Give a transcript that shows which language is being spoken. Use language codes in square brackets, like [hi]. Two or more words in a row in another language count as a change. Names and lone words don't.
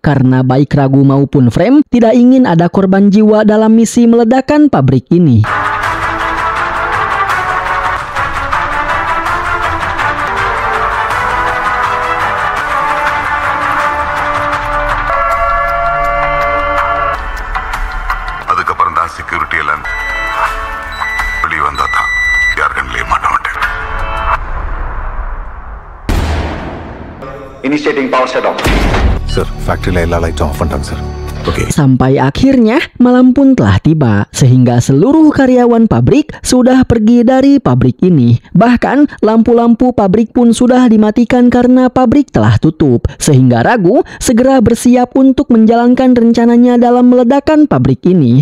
[id] Karena baik Ragu maupun Frame tidak ingin ada korban jiwa dalam misi meledakkan pabrik ini. [ta] Security எல்லாம் வெளியே வந்தா தான் யார் கண்ணிலே மாட்ட மாட்டேன். [en] Initiating power shut off. [ta] சார் ஃபேக்டரியில எல்லா லைட்டும் ஆஃப் பண்ணிட்டாங்க சார். [id] Sampai akhirnya malam pun telah tiba, sehingga seluruh karyawan pabrik sudah pergi dari pabrik ini. Bahkan lampu-lampu pabrik pun sudah dimatikan karena pabrik telah tutup, sehingga Ragu segera bersiap untuk menjalankan rencananya dalam meledakkan pabrik ini.